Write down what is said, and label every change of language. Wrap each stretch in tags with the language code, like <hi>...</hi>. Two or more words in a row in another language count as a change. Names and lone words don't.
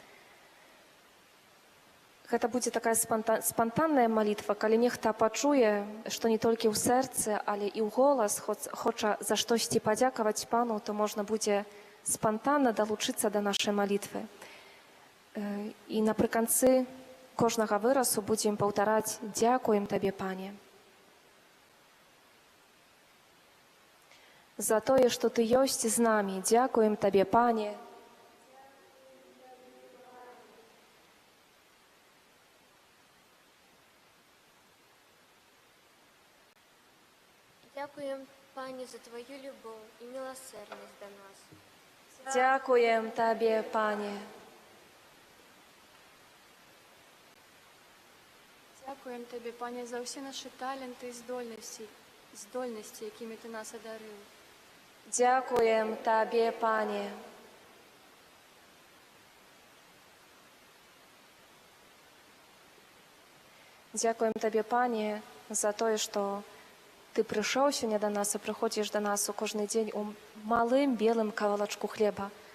<be>Гэта будзе такая спантанная малітва, калі нехта пачуе, што не толькі ў сэрцы, але і ў голас хоча за штосьці падзякаваць Пану, то можна будзе спантанна далучыцца да нашай малітвы. І напрыканцы кожнага выразу будзем паўтараць «Дзякуем Табе, Пане». За тое, што Ты ёсць з намі. Дзякуем Табе, Пане.</be> <uk>Дякуем, Пане, за Твою любов і милосердність до нас.</uk> <be>Дзякуем Табе, Пане.</be> <uk>Дякуємо Тобі, Пане, за всі наші таленти і здольності, якими Ти нас одарив.</uk> <be>Дзякуем Табе, Пане. Дзякуем Табе, Пане, за тое, што Ты прыйшоў сёння да нас і прыходзіш да нас у кожны дзень у малым белым кавалачку хлеба.</be>